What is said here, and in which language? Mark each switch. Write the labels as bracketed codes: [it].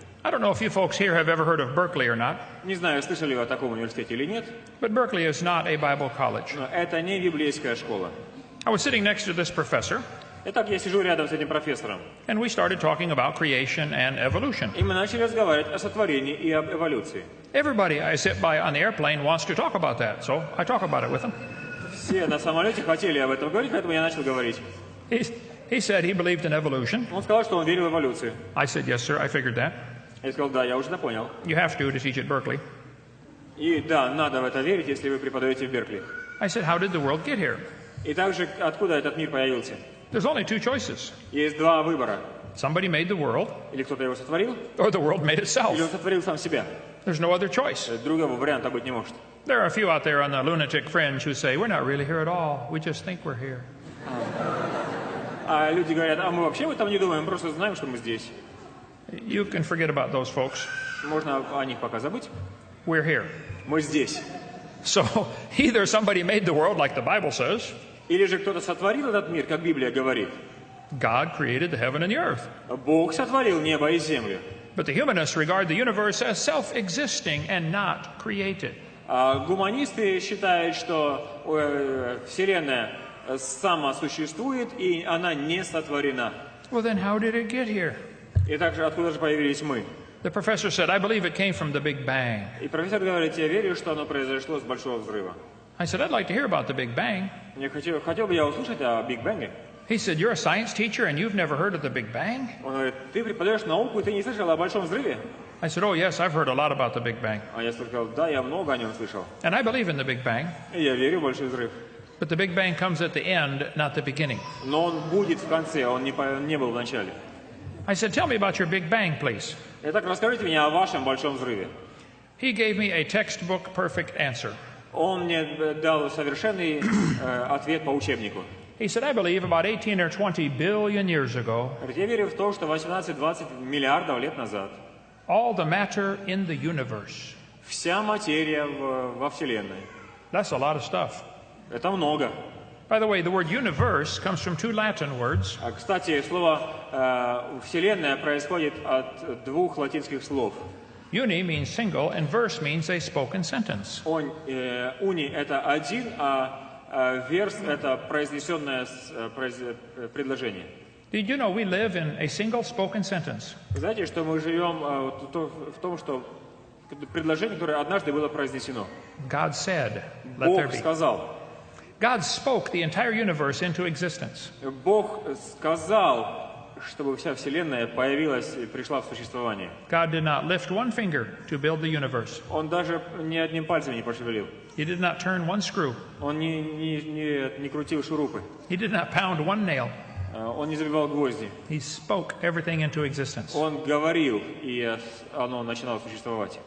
[en] I don't know if you folks here have ever heard of Berkeley or not, [ru] Не знаю, слышали вы о таком университете или нет, [en] but Berkeley is not a Bible college. [ru] но это не библейская школа. [en] I was sitting next to this professor, [ru] Итак, я сижу рядом с этим профессором. [en] and we started talking about creation and evolution. [ru] И мы начали разговаривать о сотворении и об эволюции. [en] Everybody I sit by on the airplane wants to talk about that, so I talk about it with him. [ru] Все на самолете хотели об этом говорить, поэтому я начал говорить. [en] He said he believed in evolution. [ru] Он сказал, что он верил в эволюцию. [en] I said, yes, sir, I figured that. [ru] Я сказал, да, я уже это понял. [en] You have to teach at Berkeley. [ru] И да, надо в это верить, если вы преподаете в Беркли. [en] I said, how did the world get here? [ru] И также, откуда этот мир появился? [en] There's only two choices. [ru] Есть два выбора. [en] Somebody made the world, [ru] Или кто-то его сотворил, [en] or the world made itself. [ru] или он сотворил сам себя. [en] There's no other choice. [ru] Другого варианта быть не может. [en] There are a few out there on the lunatic fringe who say, we're not really here at all. We just think we're here. [ru] А люди говорят, а мы вообще об этом не думаем, мы просто знаем, что мы здесь. [en] You can forget about those folks. [ru] Можно о них пока забыть. [en] We're here. [ru] Мы здесь. [en] So either somebody made the world like the Bible says, [ru] Или же кто-то сотворил этот мир, как Библия говорит. [en] God created the heaven and the earth. [ru] Бог сотворил небо и землю. [en] But the humanists regard the universe as self-existing and not created. [ru] А гуманисты считают, что Вселенная самосуществует, и она не сотворена. [en] Well, then how did it get here? [ru] И также откуда же появились мы? [en] The professor said, I believe it came from the Big Bang. [ru] И профессор говорит, я верю, что оно произошло с большого взрыва. [en] I said, I'd like to hear about the Big Bang. [ru] Хотел бы я услышать о Биг Бенге. [en] He said, you're a science teacher and you've never heard of the Big Bang? [ru] Он говорит, ты преподаешь науку, и ты не слышал о большом взрыве? [en] I said, oh, yes, I've heard a lot about the Big Bang. [ru] А я сказал, да, я много о нем слышал. [en] And I believe in the Big Bang. [ru] И я верю в большой взрыв. [en] But the Big Bang comes at the end, not the beginning. [ru] Но он будет в конце, он не был в начале. [en] I said, tell me about your Big Bang, please. [ru] Итак, расскажите мне о вашем большом взрыве. [en] He gave me a textbook perfect answer. [ru] Он мне дал совершенный ответ по учебнику. [en] He said, I believe about 18 or 20 billion years ago, [ru] Я верю в то, что 18-20 миллиардов лет назад [en] all the matter in the universe. [ru] вся материя во Вселенной. [en] That's a lot of stuff. [ru] Это много. [en] By the way, the word universe comes from two Latin words. [ru] Кстати, слово «вселенная» происходит от двух латинских слов. [en] Uni means single, and verse means a spoken sentence. [ru] Уни – это один, а верс – это произнесенное предложение. [en] Did you know we live in a single spoken sentence? [ru] Знаете, что мы живем в том, что предложение, которое однажды было произнесено. [en] God said, let there [ru] Бог [en] be. [ru] сказал. [en] God spoke the entire universe into existence. [ru] Бог сказал, чтобы вся Вселенная появилась и пришла в существование. [en] God did not lift one finger to build the universe. [ru] Он даже ни одним пальцем не пошевелил. [en] He did not turn one screw. [ru] Он не крутил шурупы. [en] He did not pound one nail. [ru] Он не забивал гвозди. [en] He spoke everything into existence. [ru] Он говорил, и оно начинало существовать.